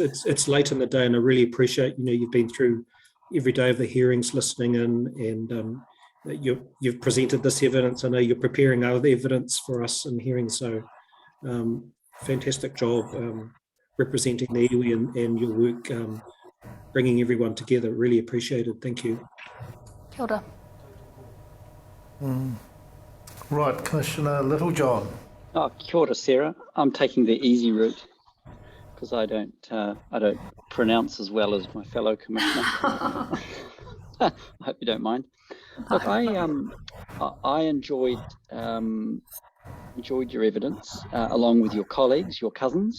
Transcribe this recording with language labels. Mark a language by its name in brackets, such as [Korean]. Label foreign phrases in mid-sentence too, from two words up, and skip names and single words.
[English] It's late in the day, and I really appreciate, you've been through every day of the hearings, listening in, and you've presented this evidence. I know you're preparing other evidence for us in hearings, so fantastic job representing the iwi and your work bringing everyone together. Really appreciated. Thank you. [Māori] Kia ora. [English] Right, Commissioner Littlejohn. [Māori] Oh, kia ora, Sarah. [English] I'm taking the easy route because I don't pronounce as well as my fellow commissioner. I hope you don't mind. Look, I enjoyed your evidence along with your colleagues, your cousins.